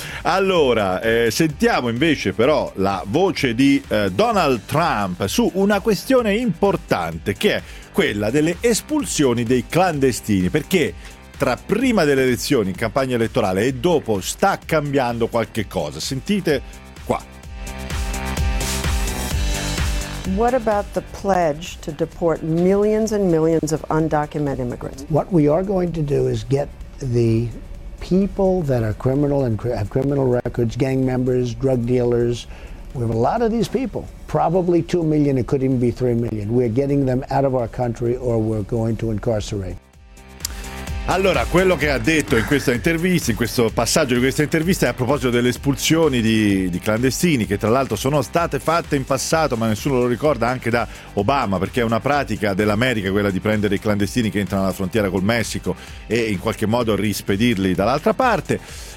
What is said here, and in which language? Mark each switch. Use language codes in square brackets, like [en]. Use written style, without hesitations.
[it] Allora, sentiamo invece però la voce di Donald Trump su una questione importante, che è quella delle espulsioni dei clandestini, perché tra prima delle elezioni, in campagna elettorale, e dopo sta cambiando qualche cosa. Sentite qua. [en] What about the pledge to deport millions and millions of undocumented immigrants? What we are going to do is get the people that are criminal and have criminal records, gang members, drug dealers. We have a lot of these people, probably 2 million, it could even be 3 million. We're getting them out of our country or we're going to incarcerate. [it] Allora, quello che ha detto in questa intervista, in questo passaggio di questa intervista, è a proposito delle espulsioni di clandestini, che tra l'altro sono state fatte in passato, ma nessuno lo ricorda, anche da Obama, perché è una pratica dell'America quella di prendere i clandestini che entrano alla frontiera col Messico e in qualche modo rispedirli dall'altra parte.